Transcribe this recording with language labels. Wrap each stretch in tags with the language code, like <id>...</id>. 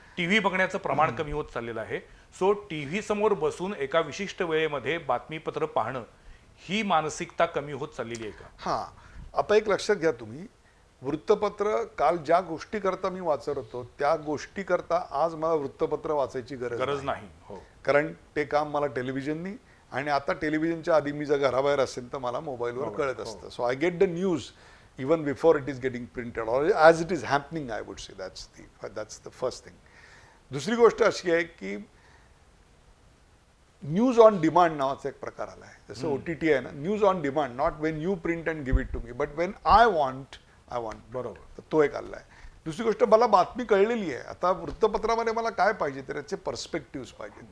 <mr>TV बघण्याचं प्रमाण कमी होत चाललेलं आहे. सो टीव्ही समोर बसून एका विशिष्ट वेळेमध्ये बातमीपत्र पाहणं ही मानसिकता कमी होत चाललेली आहे का? हां, आता एक लक्षात घ्या तुम्ही, वृत्तपत्र काल ज्या गोष्टी करता मी वाचत होतो त्या गोष्टी करता आज मला वृत्तपत्र वाचायची गरज नाही. हो, कारण ते काम मला टेलिव्हिजननी, आणि आता टेलिव्हिजनच्या आधी मी जर घराबाहेर असेल तर मला मोबाईलवर कळत असतं.</mr> <en>So I get the news even before it is getting printed or as it is happening. I would say that's the first thing.</en> <mr>दुसरी गोष्ट अशी आहे की न्यूज ऑन डिमांड नावाचा एक प्रकार आला आहे. जसं</mr> <en>OTT</en> <mr>आहे ना,</mr> <en>News on demand, not when you print and give it to me but when I want.</en> <mr>बरोबर. तर तो एक आला आहे. दुसरी गोष्ट, मला बातमी कळलेली आहे. आता वृत्तपत्रामध्ये मला काय पाहिजे, तर त्याचे पर्स्पेक्टिव्स पाहिजे,</mr>